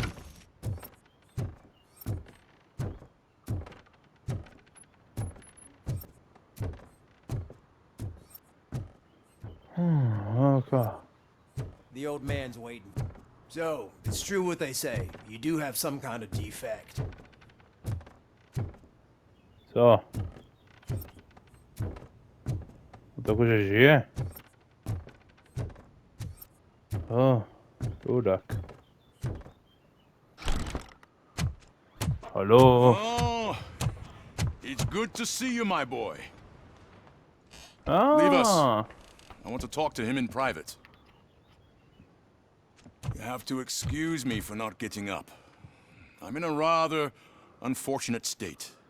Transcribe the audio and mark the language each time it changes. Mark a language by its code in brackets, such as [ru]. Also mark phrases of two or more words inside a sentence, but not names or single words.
[en] Okay. The old man's waiting. So, it's true what they say. You do have some kind of defect. [sk] Co? To akože žije? Chudák. Haló? [en] Oh, it's good to see you, my boy. Leave us. I want to talk to him in private. You have to excuse me for not getting up. I'm in a rather unfortunate state.